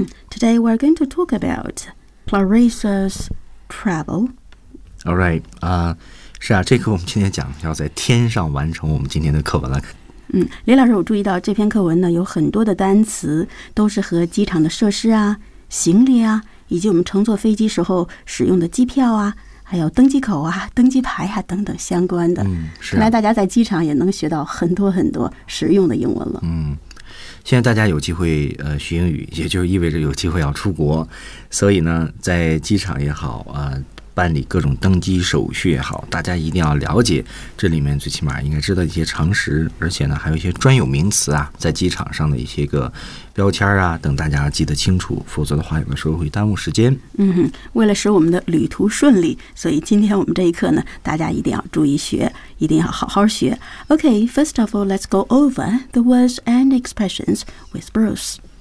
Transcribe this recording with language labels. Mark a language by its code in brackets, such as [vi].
[en] Today we're going to talk about Clarissa's travel. All right. [zh] 是啊，这课我们今天讲要在天上完成我们今天的课文了。李老师，我注意到这篇课文呢有很多的单词都是和机场的设施啊、行李啊，以及我们乘坐飞机时候使用的机票啊，还有登机口啊、登机牌啊等等相关的。是啊，看来大家在机场也能学到很多很多实用的英文了。现在大家有机会学英语，也就意味着有机会要出国，所以呢在机场也好啊，办理各种登机手续也好，大家一定要了解这里面最起码应该知道一些常识，而且呢还有一些专有名词啊，在机场上的一些个标签啊等，大家记得清楚，否则的话有的时候会耽误时间。为了使我们的旅途顺利，所以今天我们这一课呢大家一定要注意学，一定要好好学。 [en] OK, first of all, let's go over the words and expressions with Bruce.